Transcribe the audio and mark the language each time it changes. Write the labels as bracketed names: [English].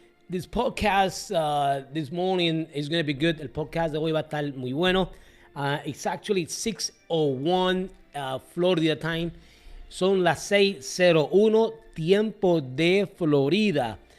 [English] This podcast this morning is going to be good. [Spanish] El podcast de hoy va a estar muy bueno. [English] It's actually 6:01 Florida time. [Spanish] Son las 6:01 tiempo de Florida.